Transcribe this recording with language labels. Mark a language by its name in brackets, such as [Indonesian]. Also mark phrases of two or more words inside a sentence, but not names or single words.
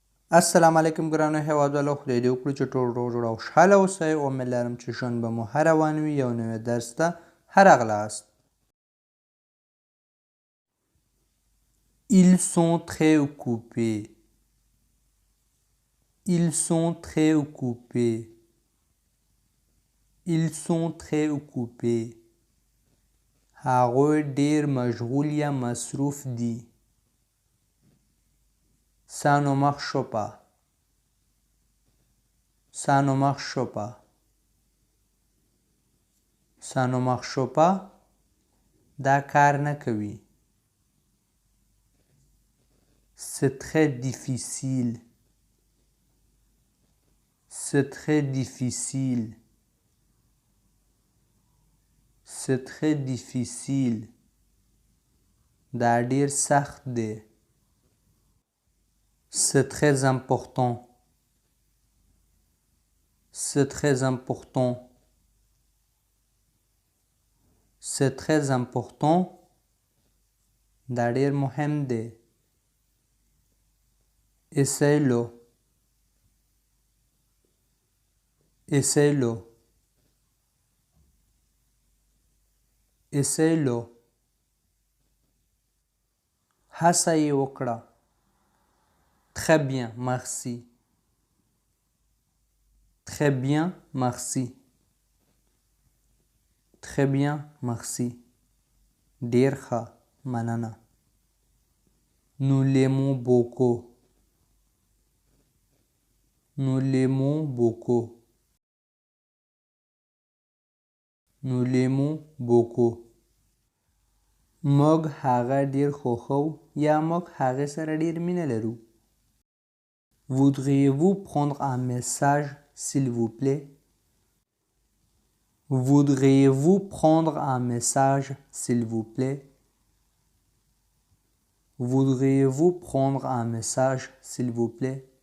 [Pashto] السلام علیکم ګرانو هیوادوالو، خدای دې وکړي چې ټول روغ جوړ او خوشحاله اوسئ. امید لرم چې ژوند به مو ښه روان وي. یو نوی درس ته ښه راغلاست. [French] Ils sont très occupés. Ils sont très occupés. Ils sont très occupés. [Pashto] هغوی ډیر مشغول یا مصروف دي. [French] Ça ne marche pas. Ça ne marche pas. Ça ne marche pas. [Pashto] دا کار نه کوي. [French] C'est très difficile. C'est très difficile. C'est très difficile. [Pashto] دا ډیر سخت دی. [French] C'est très important. C'est très important. C'est très important. [Pashto] دا ډیر مهم دی. [French] Essaye-le. Essaye-le. Essaye-le. [Pashto] هڅه یې وکړه. [French] Très bien, merci. Très bien, merci. Très bien, merci. [Pashto] ډیر ښه، مننه. [French] Nous l'aimons beaucoup. Nous l'aimons beaucoup. Nous l'aimons beaucoup. [Pashto] موږ هغه ډیر خوښو یا موږ هغه سره ډیر مینه لرو. [French] Voudriez-vous prendre un message, s'il vous plaît? Voudriez-vous prendre un message, s'il vous plaît? Voudriez-vous prendre un message, s'il vous plaît?